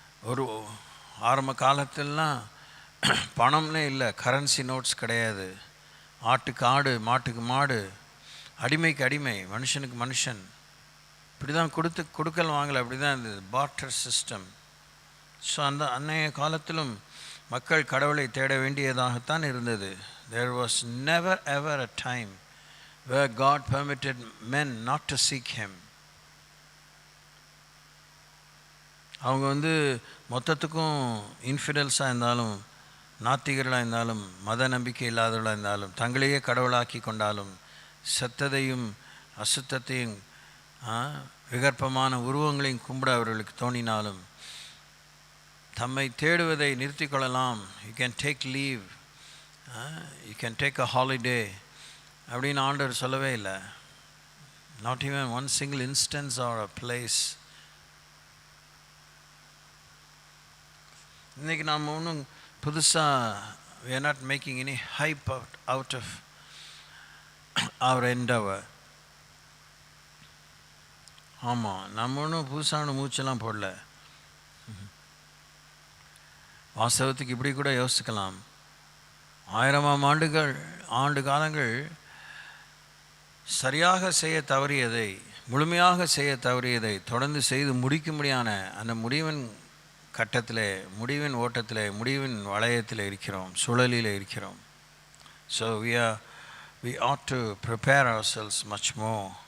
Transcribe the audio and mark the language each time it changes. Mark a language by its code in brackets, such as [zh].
[ta] ஒரு ஆரம்ப காலத்திலலாம் பணம்னே இல்லை, கரன்சி நோட்ஸ் கிடையாது, ஆட்டுக்கு ஆடு மாட்டுக்கு மாடு, அடிமைக்கு அடிமை, மனுஷனுக்கு மனுஷன், இப்படி தான் கொடுக்கல் வாங்கலை, அப்படி தான் இருந்தது, பார்ட்டர் சிஸ்டம். ஸோ அன்னைய காலத்திலும் மக்கள் கடவுளை தேட வேண்டியதாகத்தான் இருந்தது. [en] There was never ever a time where God permitted men not to seek him. [ta] அவங்க மொத்தத்துக்கும் இன்ஃபிடல்ஸாக இருந்தாலும், நாத்திகர்களாக இருந்தாலும், மத நம்பிக்கை இல்லாதவர்களாக இருந்தாலும், தங்களையே கடவுளாக்கி கொண்டாலும், சத்தத்தையும் அசுத்தத்தையும் விகற்பமான உருவங்களையும் கும்பிட அவர்களுக்கு தோணினாலும், தம்மை தேடுவதை நிறுத்தி கொள்ளலாம், you can take leave, you can take a holiday அப்படின்னு ஆண்டவர் சொல்லவே இல்லை. [en] Not even one single instance or a place. இன்றைக்கி நாம் ஒன்றும் புதுசாக we are not making any hype out of our endeavor. [ta] ஆமாம், நம்ம ஒன்றும் புதுசான மூச்செல்லாம் போடல. வாஸ்தவத்துக்கு இப்படி கூட யோசிக்கலாம், 1000ஆம் ஆண்டு காலங்கள் சரியாக செய்ய தவறியதை, முழுமையாக செய்ய தவறியதை தொடர்ந்து செய்து முடிக்கும்படியான அந்த முடிவின் கட்டத்தில், முடிவின் ஓட்டத்தில், முடிவின் வளையத்தில் இருக்கிறோம், சுழலில் இருக்கிறோம். [en] So we ought to prepare ourselves much more.